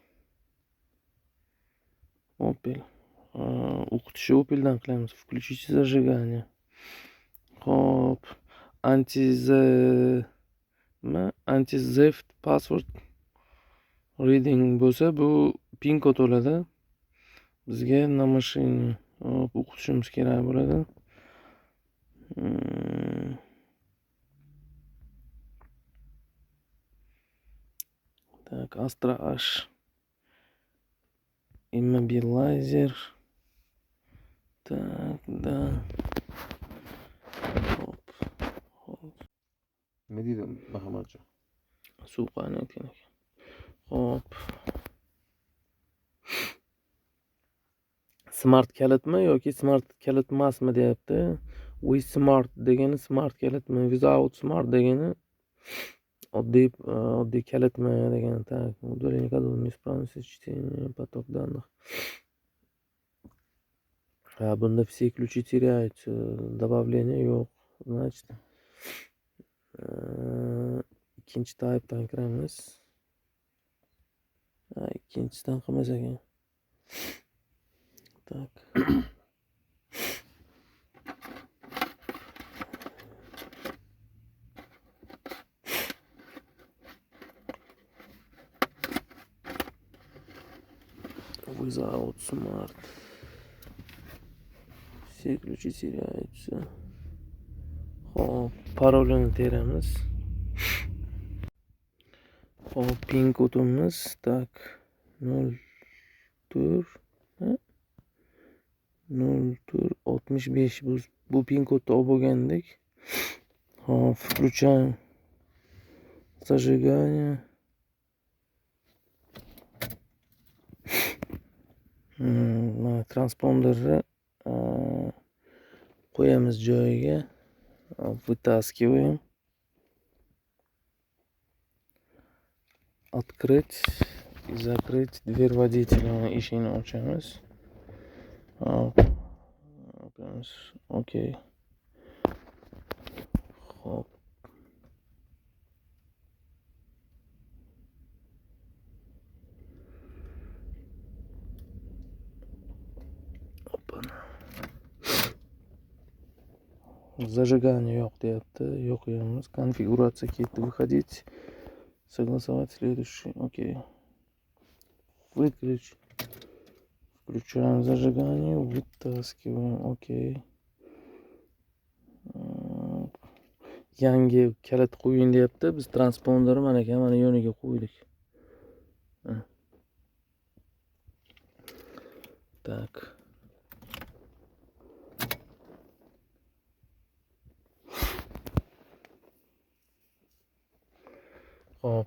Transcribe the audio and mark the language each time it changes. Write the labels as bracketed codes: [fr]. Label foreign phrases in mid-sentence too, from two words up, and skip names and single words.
[uz] O'qitishni Opeldan qilamiz. [ru] Включите зажигание. [uz] Hop. [en] Anti-theft password reading [uz] bo'lsa, bu pin kod oladi. Bizga na mashina o'qitishimiz kerak bo'ladi. [ru] Так, Astra H. Immobilizer. Так, да. [uz] nima deydi Muhammadjon? Suv qaynayotgan ekan. Xo'p. Smart kalitmi yoki smart kalit emasmi deyapti. [en] With smart [uz] degani smart kalitmi, [en] without smart [uz] degani oddiy kalitmi degani. [ru] Так, удаление кодов неисправности чтения поток данных. Bunda все ключи теряются, добавления yo'q. [uz] Значит, ikkinchi type'dan kiramiz. Ikkinchisidan qilmas ekan. [en] Так. Without smart. [ru] Все ключи теряются. [uz] Xo'p, parolini teramiz. Xo'p, pin kodimiz tak 0465 bu pin kodni olib bo'lgandik. Xo'p, [ru] включаем зажигание. [uz] Mana transponderni qo'yamiz joyiga. [ru] Вытаскиваем. Открыть и закрыть дверь водителя. [uz] Eshikni ochamiz. Okey. Xo'p. Зажигание yo'q deyapti. Yo'qlaymiz. Конфигурация ketdi. [ru] Выходить. Согласовать следующий. Окей. Выключить. Включаем зажигание. Вытаскиваем. Окей. [uz] Yangi kalit qo'ying deyapti. Biz transponderni mana yoniga qo'ydik. [ru] Так. [uz] Hop.